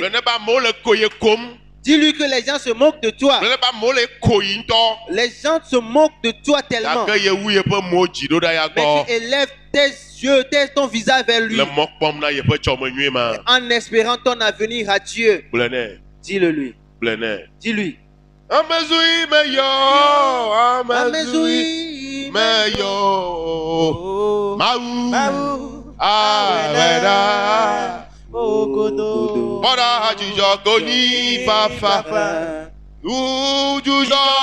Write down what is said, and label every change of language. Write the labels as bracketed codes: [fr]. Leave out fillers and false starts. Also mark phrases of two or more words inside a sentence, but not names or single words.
[fr] Dis-lui que les gens se moquent de toi. Les gens se moquent de toi tellement. Mais tu élèves tes yeux, ton visage vers lui. En espérant ton avenir à Dieu. Dis-le lui. Dis-lui. Amezui meyo mau awena okodo bora jujo goni fafa jujo